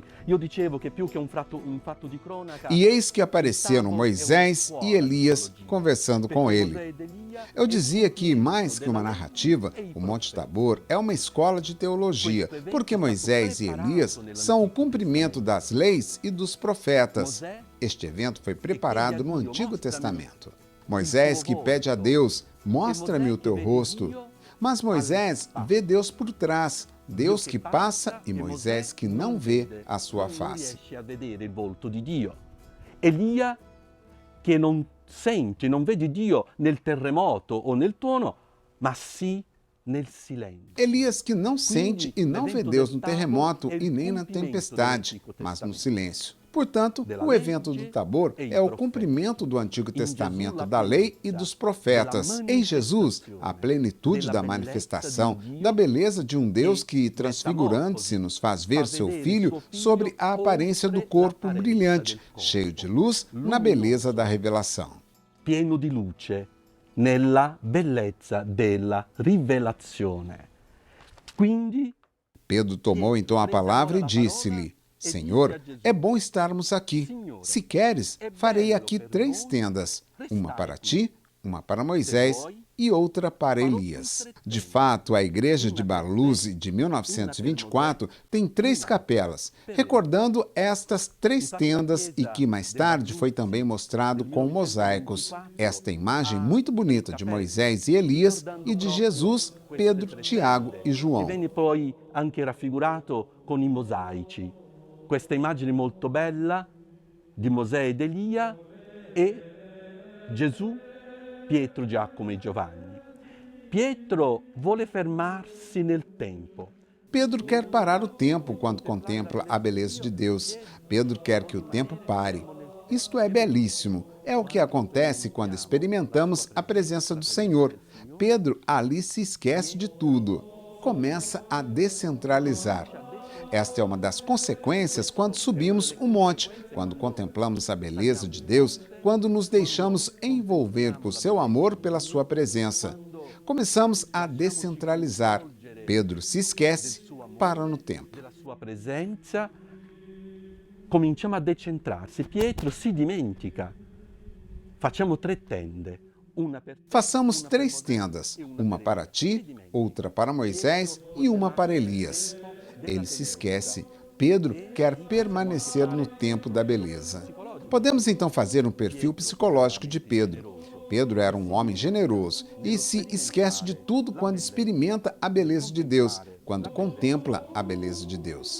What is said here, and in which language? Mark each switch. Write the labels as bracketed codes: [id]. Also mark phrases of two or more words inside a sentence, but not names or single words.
[it] Io dicevo che più che un fatto di cronaca... [pt] E eis que apareceram Moisés e Elias conversando com ele. Eu dizia que, mais que uma narrativa, o Monte Tabor é uma escola de teologia, porque Moisés e Elias são o cumprimento das leis e dos profetas. Este evento foi preparado no Antigo Testamento. Moisés que pede a Deus: mostra-me o teu rosto. Mas Moisés vê Deus por trás, Deus que passa e Moisés que não vê a sua face. [it] Elia che non sente, non vede Dio nel terremoto o nel tuono, ma sì nel silenzio. [pt] Elias que não sente e não vê Deus no terremoto e nem na tempestade, mas no silêncio. Portanto, o evento do Tabor é o cumprimento do Antigo Testamento, da lei e dos profetas. Em Jesus, a plenitude da manifestação, da beleza de um Deus que, transfigurando-se, nos faz ver seu Filho sobre a aparência do corpo brilhante, cheio de luz, na beleza da revelação. [it] Pieno di luce, nella bellezza della rivelazione. Quindi, [pt] Pedro tomou então a palavra e disse-lhe: Senhor, é bom estarmos aqui. Se queres, farei aqui 3 tendas, uma para ti, uma para Moisés e outra para Elias. De fato, a igreja de Barluzzi, de 1924, tem 3 capelas, recordando estas 3 tendas e que mais tarde foi também mostrado com mosaicos. Esta imagem muito bonita de Moisés e Elias e de Jesus, Pedro, Tiago e João. [it] Venne poi anche raffigurato con i mosaici. Questa immagine molto bella di Mosè ed Elia e Gesù, Pietro, Giacomo e Giovanni. Pietro vuole fermarsi nel tempo. [pt] Pedro quer parar o tempo quando contempla a beleza de Deus. Pedro quer que o tempo pare. Isto é belíssimo. É o que acontece quando experimentamos a presença do Senhor. Pedro ali se esquece de tudo. Começa a descentralizar. Esta é uma das consequências quando subimos o monte, quando contemplamos a beleza de Deus, quando nos deixamos envolver por seu amor, pela sua presença. Começamos a descentralizar. Pedro se esquece, para no tempo. [it] Della sua presenza cominciamo a decentrarsi. Pietro si dimentica. Facciamo 3 tende. [pt] Façamos 3 tendas, uma para ti, outra para Moisés e uma para Elias. Ele se esquece. Pedro quer permanecer no tempo da beleza. Podemos então fazer um perfil psicológico de Pedro. Pedro era um homem generoso e se esquece de tudo quando experimenta a beleza de Deus, quando contempla a beleza de Deus.